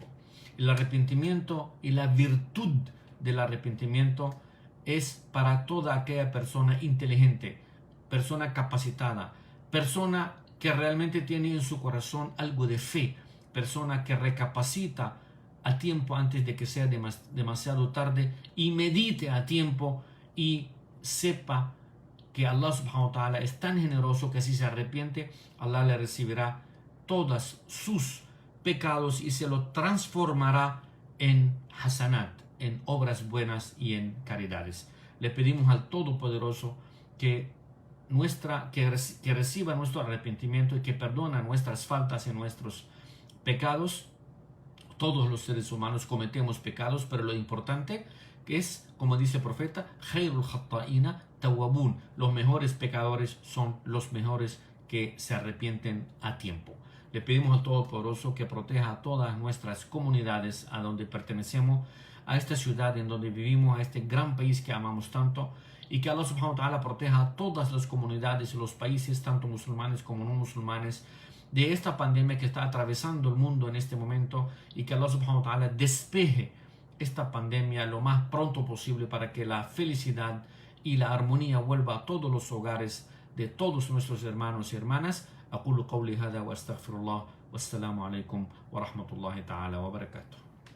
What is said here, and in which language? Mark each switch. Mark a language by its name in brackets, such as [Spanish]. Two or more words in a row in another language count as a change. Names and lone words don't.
[Spanish] El arrepentimiento y la virtud del arrepentimiento es para toda aquella persona inteligente, persona capacitada, persona que realmente tiene en su corazón algo de fe, persona que recapacita a tiempo antes de que sea demasiado tarde y medite a tiempo y sepa que [Arabic] الله سبحانه وتعالى [Spanish] es tan generoso que si se arrepiente, Allah le recibirá todos sus pecados y se lo transformará en hasanat, en obras buenas y en caridades. Le pedimos al Todopoderoso que reciba nuestro arrepentimiento y que perdona nuestras faltas y nuestros pecados. Todos los seres humanos cometemos pecados, pero lo importante es, como dice el profeta, [Arabic] خير الخطائين التوابون. [Spanish] Los mejores pecadores son los mejores que se arrepienten a tiempo. Le pedimos al Todopoderoso que proteja a todas nuestras comunidades a donde pertenecemos, a esta ciudad en donde vivimos, a este gran país que amamos tanto, y que [Arabic] الله سبحانه وتعالى [Spanish] proteja a todas las comunidades y los países, tanto musulmanes como no musulmanes, de esta pandemia que está atravesando el mundo en este momento, y que [Arabic] الله سبحانه وتعالى [Spanish] despeje esta pandemia lo más pronto posible para que la felicidad y la armonía vuelva a todos los hogares de todos nuestros hermanos y hermanas. [Arabic] أقول قولي هذا وأستغفر الله والسلام عليكم ورحمة الله تعالى وبركاته.